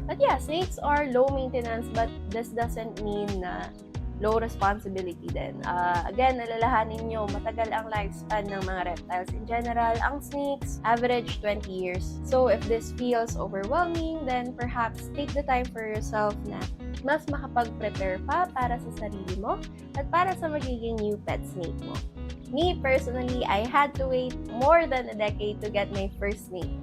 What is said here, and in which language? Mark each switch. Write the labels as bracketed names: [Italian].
[English] But yeah, snakes are low maintenance but this doesn't mean [Filipino] na low responsibility din. Again, alalahanin nyo, matagal ang lifespan ng mga reptiles in general. Ang snakes, average 20 years. [English] So, if this feels overwhelming, then perhaps take the time for yourself [Filipino] na mas makapag-prepare pa para sa sarili mo [English] at para sa magiging new pet snake mo. Me, personally, I had to wait more than a decade to get my first snake.